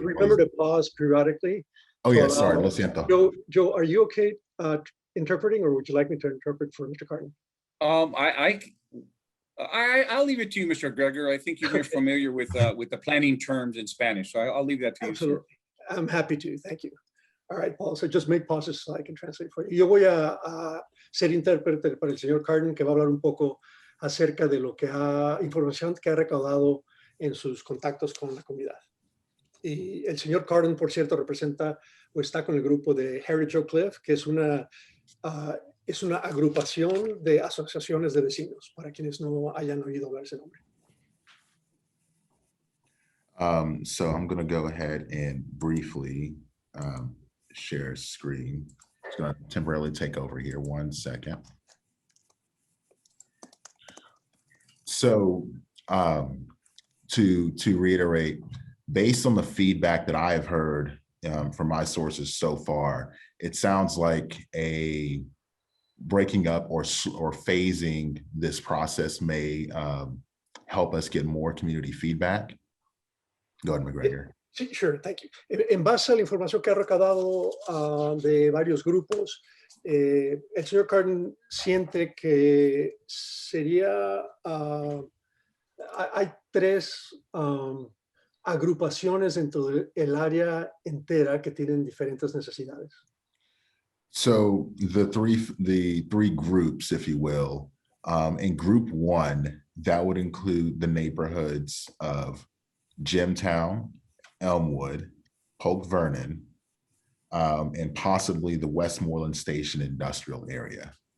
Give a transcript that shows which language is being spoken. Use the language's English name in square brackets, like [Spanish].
[English] Remember to pause periodically. Oh, yes, sorry, [Spanish] lo siento. [English] Joe, are you okay interpreting, or would you like me to interpret for Mr. Carden? I'll leave it to you, Mr. Greger. I think you're familiar with the planning terms in Spanish, so I'll leave that to you. Absolutely. Sir. I'm happy to. Thank you. All right, Paul. So just make pauses so I can translate for you. [Spanish] Yo voy a ser intérprete para el señor Carden, que va a hablar un poco acerca de lo que información que ha recaudado en sus contactos con la comunidad. Y el señor Carden, por cierto, representa o está con el grupo de Heritage Oak Cliff, que es una agrupación de asociaciones de vecinos, para quienes no hayan oído hablar ese nombre. [English] So I'm going to go ahead and briefly share screen. It's going to temporarily take over here. 1 second. So to reiterate, based on the feedback that I have heard from my sources so far, it sounds like a breaking up or phasing this process may help us get more community feedback. Go ahead, McGregor. Sí, sure, thank you. [Spanish] En base a la información que ha recaudado de varios grupos, el señor Carden siente que sería, hay 3 agrupaciones dentro del área entera que tienen diferentes necesidades. [English] So the three groups, if you will, in group 1, that would include the neighborhoods of Jimtown, Elmwood, Polk Vernon, and possibly the Westmoreland Station industrial area.